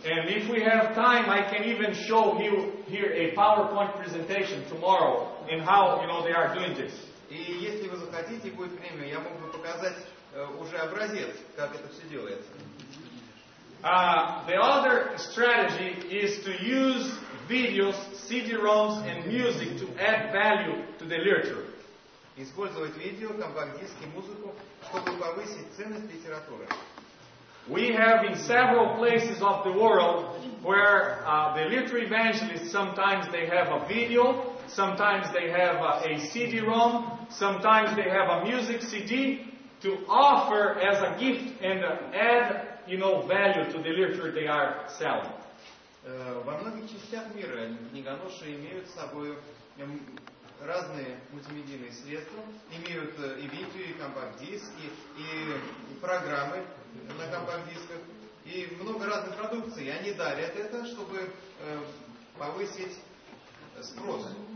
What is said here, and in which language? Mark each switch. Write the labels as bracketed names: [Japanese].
[English] And if we have time, I can even show you here a PowerPoint presentation tomorrow in how, they are doing this. [Russian] И если вы захотите, будет время, я мог бы показать уже образец, как это все делается. [English] The other strategy is to use videos, CD-ROMs, and music to add value to the literature. [Russian] Использовать видео, компакт-диски, музыку, чтобы повысить ценность литературы. [English] We have in several places of the world where the literary evangelists, sometimes they have a video, sometimes they have a CD-ROM, sometimes they have a music CD to offer as a gift and add, value to the literature they are selling. [Russian] Во многих частях мира книгоноши имеют с собой разные мультимедийные средства, имеют и видео, и компакт-диски, и программы на компакт-дисках, и много разной продукции. И они дарят это, чтобы повысить спрос.